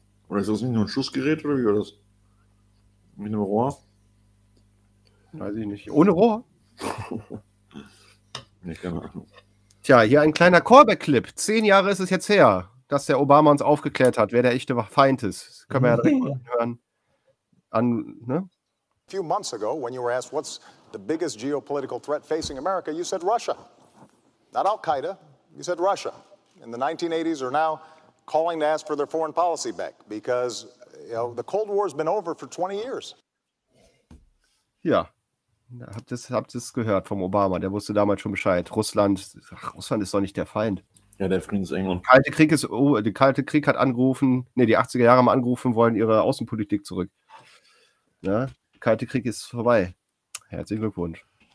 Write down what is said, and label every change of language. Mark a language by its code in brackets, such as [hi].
[de] Oder ist das nicht nur ein Schussgerät oder wie war das? Mit einem Rohr? Weiß ich nicht. Ohne Rohr? Nee, keine Ahnung. Tja, hier ein kleiner Callback-Clip. 10 Jahre ist es jetzt her, dass der Obama uns aufgeklärt hat, wer der echte Feind ist. Das können wir ja direkt hören. An, ne? [en] A few months ago, when you were asked, what's the biggest geopolitical threat facing America, you said Russia. Not Al-Qaeda, you said Russia. In the 1980s or now, calling to ask for their foreign policy back, because, you know, the Cold War has been over for 20 years. [de] Ja, habt ihr es gehört vom Obama, der wusste damals schon Bescheid. Russland ist doch nicht der Feind. Ja, der Friedensengel. Der Kalte Krieg hat angerufen, die 80er Jahre haben angerufen, wollen ihre Außenpolitik zurück. Ja. Kalte Krieg ist vorbei. Herzlichen Glückwunsch.